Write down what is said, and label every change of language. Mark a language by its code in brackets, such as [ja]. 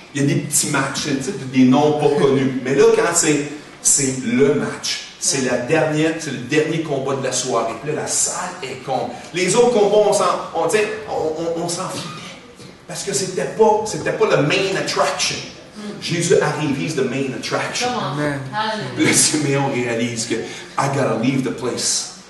[fr] Il y a des petits matchs, des noms pas connus. Mais là, quand c'est le match, c'est le dernier combat de la soirée. Puis là, la salle est con. Les autres combats, on s'en foutait. Parce que c'était pas le main attraction. Jésus arrive, [en] he's the main attraction. [fr] Le Siméon réalise que [en] I gotta leave the place.